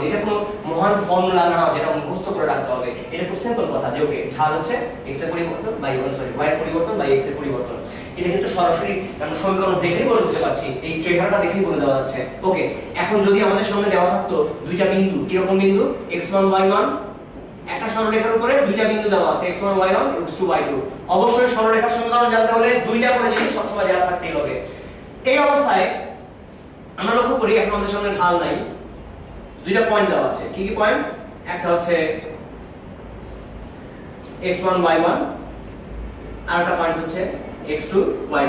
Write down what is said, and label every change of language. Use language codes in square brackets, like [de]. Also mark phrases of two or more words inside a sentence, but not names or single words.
[bn] এটা কোনো মহান ফর্মুলা না যেটা মুখস্থ করে রাখতে হবে, এটা খুব সিম্পল কথা যে ওকে ঢাল হচ্ছে x এর পরিবর্তন বাই y এর পরিবর্তন বাই x এর পরিবর্তন। এটা কিন্তু সরাসরি আমরা সমীকরণ দেখেই বলে দিতে পারছি, এই চেহারাটা দেখেই বলে দেওয়া যাচ্ছে। ওকে, এখন যদি আমাদের সামনে দেওয়া থাকতো দুইটা বিন্দু, কিরকম বিন্দু? x1 y1, একটা সরলরেখার উপরে দুইটা বিন্দু দেওয়া আছে x1 y1 x2 y2। অবশ্যই সরলরেখার সমীকরণ জানতে হলে দুইটা করে জিনিস সবসময় জানা থাকতেই হবে। এই অবস্থায় আমরা লক্ষ্য করি এখন আমাদের সামনে ঢাল নাই, দুইটা পয়েন্ট দেওয়া আছে। কি কি পয়েন্ট? একটা হচ্ছে x1 y1 আর একটা পয়েন্ট হচ্ছে x2 y2।